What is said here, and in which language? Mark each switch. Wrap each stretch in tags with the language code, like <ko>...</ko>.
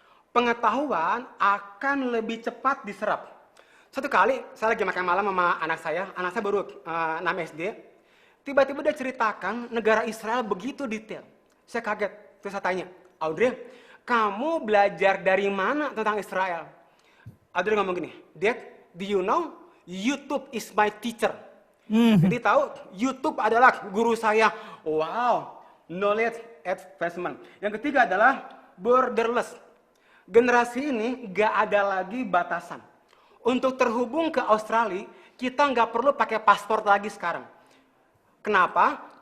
<id>Pengetahuan akan lebih cepat diserap. Satu kali saya lagi makan malam sama anak saya baru 6 SD. Tiba-tiba dia ceritakan negara Israel begitu detail. Saya kaget, terus saya tanya, Audrey, kamu belajar dari mana tentang Israel?</id> <en>Audrey</en> <id>ngomong gini,</id> <en>Dad, do you know YouTube is my teacher?</en> <id>Jadi tahu YouTube adalah guru saya. Wow,</id> <en>knowledge advancement.</en> <id>Yang ketiga adalah borderless. Generasi ini gak ada lagi batasan. Untuk terhubung ke Australia, kita nggak perlu pakai paspor lagi sekarang. Kenapa?</id>